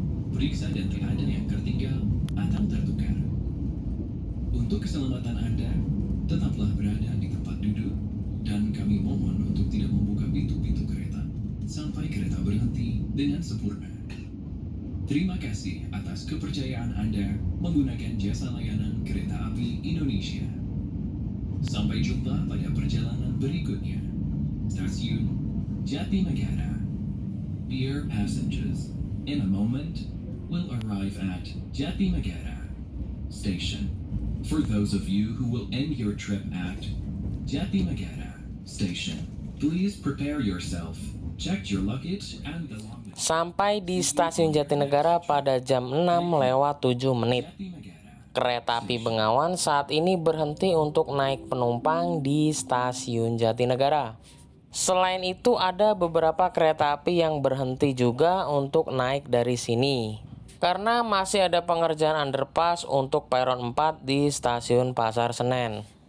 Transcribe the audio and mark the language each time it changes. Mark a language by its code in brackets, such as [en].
[id] Periksa dan tidak ada yang tertinggal atau tertukar. Untuk keselamatan Anda, tetaplah berada di tempat duduk dan kami mohon untuk tidak membuka pintu-pintu kereta sampai kereta berhenti dengan sempurna. Terima kasih atas kepercayaan Anda menggunakan jasa layanan Kereta Api Indonesia. Sampai jumpa pada perjalanan berikutnya. Stasiun Jatinegara. [en] Dear passengers, in a moment, we'll arrive at Jatinegara Station. For those of you who will end your trip at Jatinegara Station, please prepare yourself. Check your luggage and belongings. [id] Sampai di stasiun Jatinegara pada jam 6:07. Kereta api Bengawan saat ini berhenti untuk naik penumpang di stasiun Jatinegara. Selain itu ada beberapa kereta api yang berhenti juga untuk naik dari sini karena masih ada pengerjaan underpass untuk peron 4 di stasiun Pasar Senen.